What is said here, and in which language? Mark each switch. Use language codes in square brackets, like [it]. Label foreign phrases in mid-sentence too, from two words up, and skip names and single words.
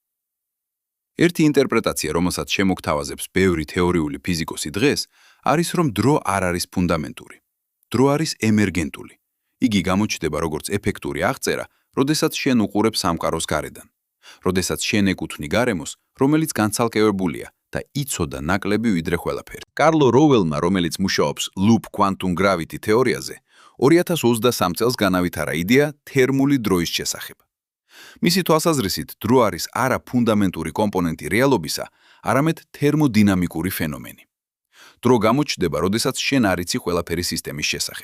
[ka] ერთი ინტერპრეტაცია, რომელსაც შემოგთავაზებს ბევრი თეორიული ფიზიკოსი დღეს, არის, რომ დრო არ არის ფუნდამენტური. დრო არის ემერგენტული. იგი გამოჩნდება როგორც ეფექტური აღწერა, როდესაც შენ უყურებ სამყაროს გარედან. როდესაც შენ ეკუთვნი გარემოს, რომელიც განცალკევებულია და იცოდა ნაკლები ვიდრე ყველაფერი. კარლო როველმა, რომელიც მუშაობს [en] loop quantum gravity [ka] თეორიაზე, 2023 წელს განავითარა იდეა თერმული დროის შესახებ. მისი თვალსაზრისით, დრო არის არა ფუნდამენტური კომპონენტი რეალობისა, არამედ თერმოდინამიკური ფენომენი. დრო გამოჩნდება, როდესაც შენ არ იცი ყველაფერი სისტემის შესახებ.